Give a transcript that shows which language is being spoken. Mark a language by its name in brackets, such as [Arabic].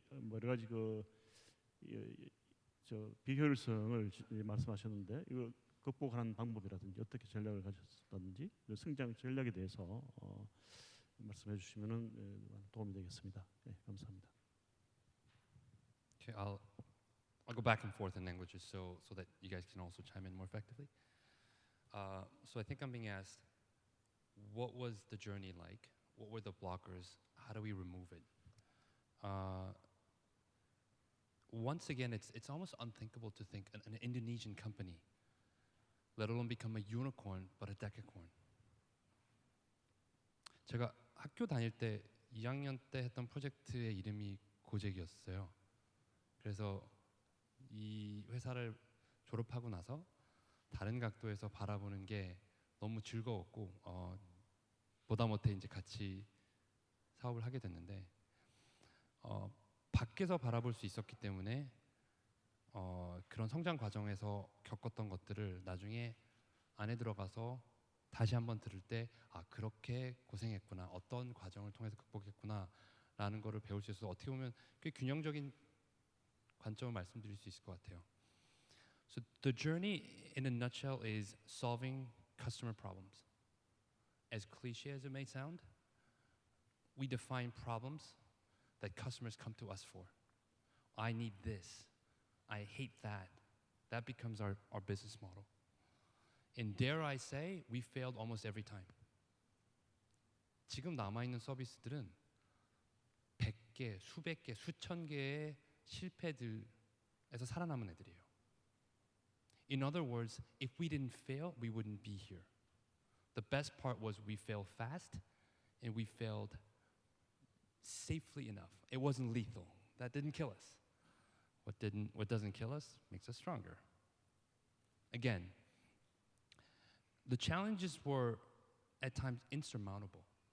[Korean] 여러 가지 저 비효율성을 말씀하셨는데 이거 극복하는 방법이라든지 어떻게 전략을 가졌다든지 성장 전략에 대해서 말씀해 주시면은 도움이 되겠습니다. 네, 감사합니다. [English] Okay, I'll go back and forth in languages so that you guys can also chime in more effectively. So I think I'm being asked, what was the journey like? What were the blockers? How do we remove it? Once again, it's almost unthinkable to think an Indonesian company, let alone become a unicorn, but a decacorn. [Korean] 제가 학교 다닐 때 2학년 때 했던 프로젝트의 이름이 고젝이었어요. 그래서 이 회사를 졸업하고 나서 다른 각도에서 바라보는 게 너무 즐거웠고 보다 못해 이제 같이 사업을 하게 됐는데 밖에서 바라볼 수 있었기 때문에 그런 성장 과정에서 겪었던 것들을 나중에 안에 들어가서 다시 한번 들을 때 그렇게 고생했구나, 어떤 과정을 통해서 극복했구나라는 거를 배울 수 있어서 어떻게 보면 꽤 균형적인 관점을 말씀드릴 수 있을 것 같아요. [English] So the journey in a nutshell is solving customer problems. As cliche as it may sound, we define problems that customers come to us for. I need this. I hate that. That becomes our business model. And dare I say, we failed almost every time. [Korean] 지금 남아있는 서비스들은 100개, 수백 개, 수천 개의 실패들에서 살아남은 애들이에요. [English] In other words, if we didn't fail, we wouldn't be here. The best part was we failed fast and we failed safely enough. It wasn't lethal. That didn't kill us. What doesn't kill us makes us stronger. Again, the challenges were at times insurmountable.